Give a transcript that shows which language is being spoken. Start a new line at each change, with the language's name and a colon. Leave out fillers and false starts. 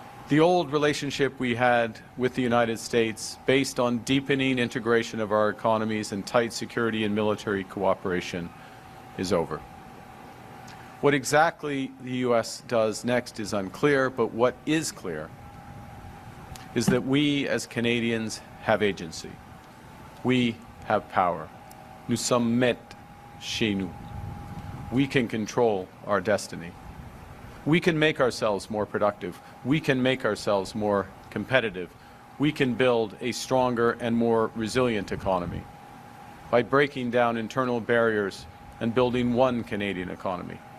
English: The old relationship we had with the United States, based on deepening integration of our economies and tight security and military cooperation, is over. What exactly the U.S. does next is unclear, but what is clear is that we as Canadians have agency. We have power.
French: Nous sommes maîtres chez nous.
English: We can control our destiny. We can make ourselves more productive. We can make ourselves more competitive. We can build a stronger and more resilient economy by breaking down internal barriers and building one Canadian economy.